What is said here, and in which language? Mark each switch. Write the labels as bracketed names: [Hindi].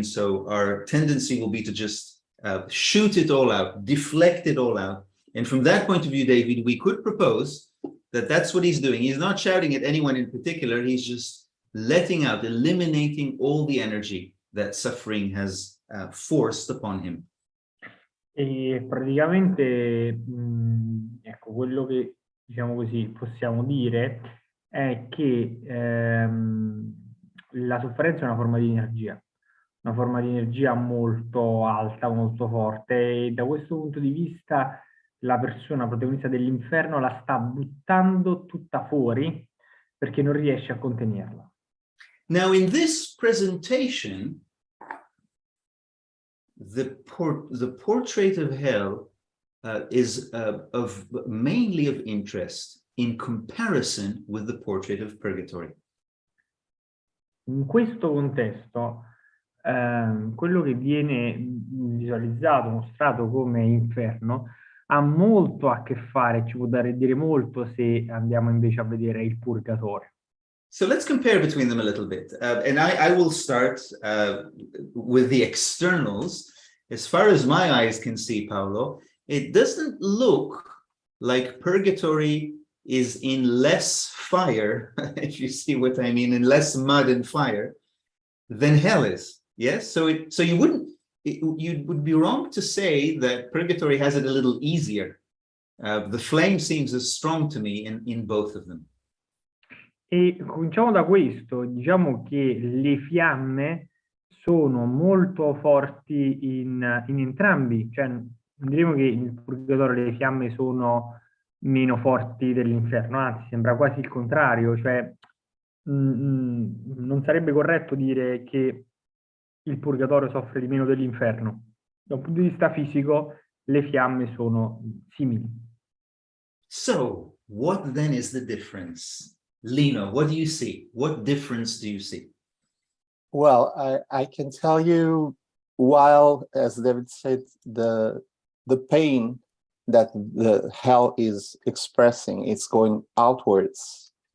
[English] And so our tendency will be to just shoot it all out, deflect it all out. And from that point of view, David, we could propose that that's what he's doing. He's not shouting at anyone in particular. He's just letting out, eliminating all the energy that suffering has forced upon him. [Italian] E praticamente, ecco, quello che, diciamo così, possiamo dire è che la sofferenza è una forma di energia molto alta, molto forte, e da questo punto di vista la persona protagonista dell'inferno la sta buttando tutta fuori perché non riesce a contenerla. [English] Now, in this presentation, the portrait of hell is mainly of interest in comparison with the portrait of purgatory. [Italian] In questo contesto, quello che viene visualizzato, mostrato come inferno, ha molto a che fare, ci può dire molto se andiamo invece a vedere il purgatorio. [English] So let's compare between them a little bit. And I will start with the externals. As far as my eyes can see, Paolo, it doesn't look like purgatory is in less fire, if you see what I mean, in less mud and fire than hell is. Yes, so you would be wrong to say that purgatory has it a little easier. The flame seems as strong to me in both of them. [Italian] E cominciamo da questo, diciamo che le fiamme sono molto forti in entrambi, cioè diremo che nel purgatorio le fiamme sono meno forti dell'inferno, anzi sembra quasi il contrario, cioè non sarebbe corretto dire che il purgatorio soffre di meno dell'inferno. Da un punto di vista fisico le fiamme sono simili. [English] So, what then is the difference? Lino, what do you see? What difference do you see? Well, I can tell you, while, as David said, the pain that the hell is expressing, it's going outwards.